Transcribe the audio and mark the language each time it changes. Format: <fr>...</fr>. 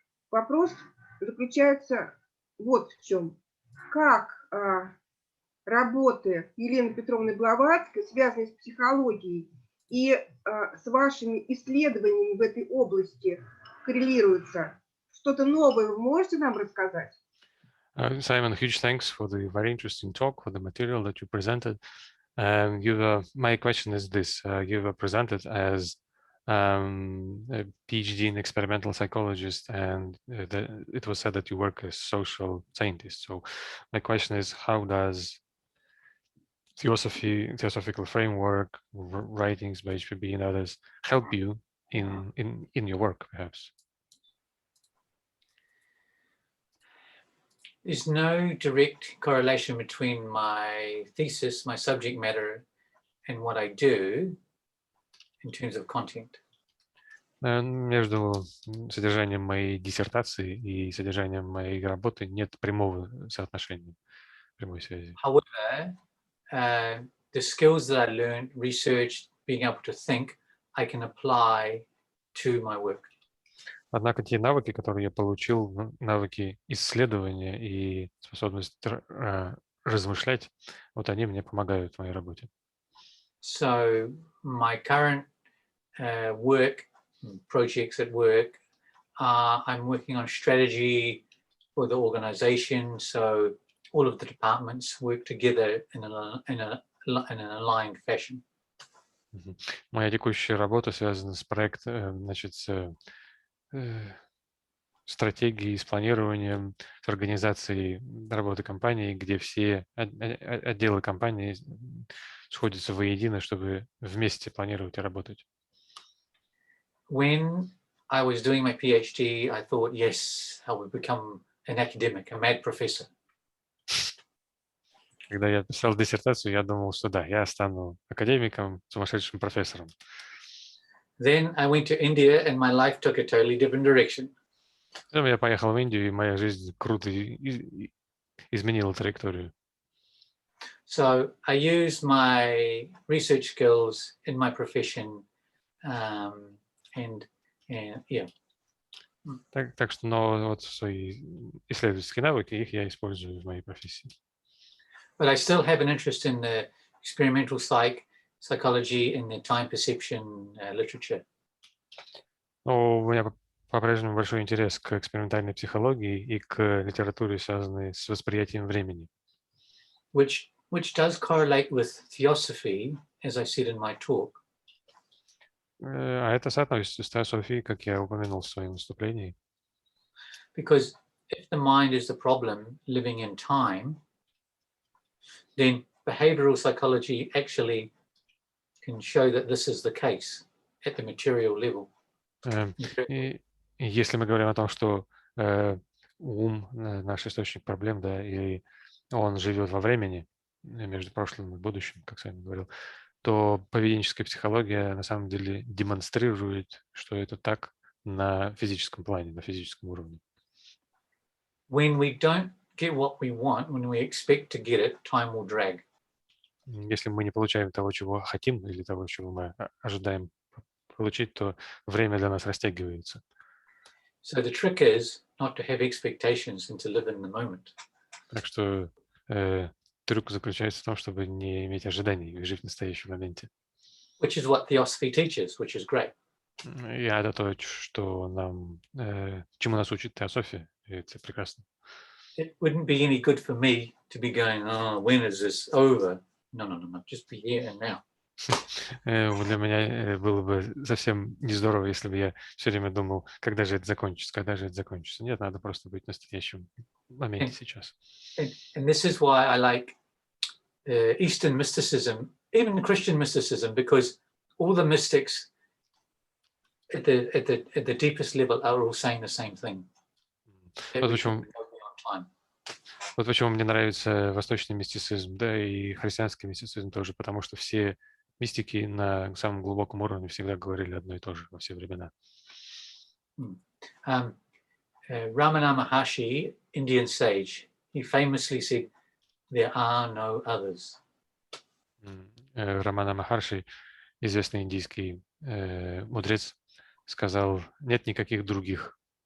<ru>Вопрос заключается вот в чем. Как работы Елены Петровны Блаватской, связанные с психологией и с вашими исследованиями в этой области, коррелируются? Что-то новое вы можете нам рассказать?</ru> <en>Simon, huge thanks for the very interesting talk, for the material that you presented. My question is this: you were presented as a PhD in experimental psychologist, and it was said that you work as social scientist. So my question is, how does theosophical framework, writings by HPB and others help you in your work, perhaps? There's no direct correlation between my thesis, my subject matter, and what I do in terms of content.</en> <ru>Между содержанием моей диссертации и содержанием моей работы нет прямого соотношения, прямой связи.</ru> <en>However, the skills that I learned, researched, being able to think, I can apply to my work.</en> <ru>Однако те навыки, которые я получил, навыки исследования и способность размышлять, вот они мне помогают в моей работе.</ru> <en>So my current work, projects at work, I'm working on strategy for the organization. So all of the departments work together in an aligned fashion.</en> <ru>Моя текущая работа связана с проектом, значит, с стратегией, с планированием, с организацией работы компании, где все отделы компании сходятся воедино, чтобы вместе планировать и работать.</ru> <en>When I was doing my PhD, I thought, yes, I would become an academic, a mad professor.</en> <ru>Когда я писал диссертацию, я думал, что да, я стану академиком, сумасшедшим профессором.</ru> <en>Then I went to India and my life took a totally different direction.</en> <ru>Потом я поехал в Индию, и моя жизнь круто изменила траекторию.</ru> <en>So I used my research skills in my profession, and yeah.</en> <ru>Так что, но вот свои исследовательские навыки, их я использую в моей профессии.</ru> <en>But I still have an interest in the experimental psychology and the time perception literature.</en> <ru>Но у меня по-прежнему большой интерес к экспериментальной психологии и к литературе, связанной с восприятием времени.</ru> <en>Which does correlate with Theosophy, as I said in my talk.</en> <ru>А это соотносится с Теософией, как я упомянул в своем выступлении.</ru> <en>Because if the mind is the problem living in time, then behavioral psychology actually can show that this is the case at the material level.</en> <ru>И если мы говорим о том, что ум — наш источник проблем, да, и он живет во времени, между прошлым и будущим, как Саймон говорил, то поведенческая психология на самом деле демонстрирует, что это так на физическом плане, на физическом уровне.</ru> <en>When we don't get what we want, when we expect to get it, time will drag.</en> <ru>Если мы не получаем того, чего хотим, или того, чего мы ожидаем получить, то время для нас растягивается.</ru> <en>So the trick is not to have expectations and to live in the moment.</en> <ru>Так что трюк заключается в том, чтобы не иметь ожиданий и жить в настоящем моменте.</ru> <en>Which is what Theosophy teaches, which is great.</en> <ru>И это то, что нам, чему нас учит Теософия, и это прекрасно.</ru> <en>It wouldn't be any good for me to be going, oh, when is this over? No, just be here and now.</en> <ru>Для меня было бы совсем не здорово, если бы я все время думал, когда же это закончится, когда же это закончится. Нет, надо просто быть в настоящем моменте сейчас.</ru> <en>And this is why I like Eastern mysticism, even Christian mysticism, because all the mystics at the deepest level are all saying the same thing.</en> <ru>Вот почему мне нравится восточный мистицизм, да, и христианский мистицизм тоже, потому что все мистики на самом глубоком уровне всегда говорили одно и то же во все времена.</ru> <en>Ramana Maharshi, Indian sage, he famously said, "There are no others."</en> <ru>Рамана Махарши, известный индийский мудрец, сказал: нет никаких других.</ru>